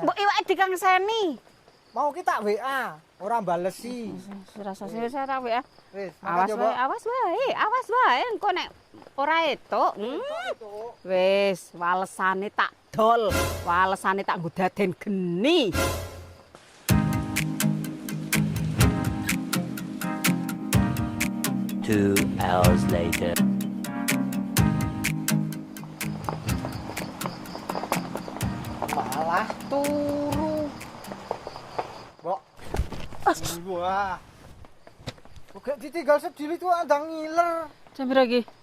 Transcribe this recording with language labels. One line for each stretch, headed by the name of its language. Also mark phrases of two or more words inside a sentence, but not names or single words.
Javanese: mbok iwake dikangseni. Mau ki tak WA, ora balesi. Rasa wis ora wae. Wis, Awas wae engko nek ora etuk. Wis, walesane tak dol, walesane tak nggo daden geni.
English: Two hours later.
Javanese: Malah turu. Mbok. Wah. Oke ditinggal sedili tuh andang ngiler. Jam pira iki?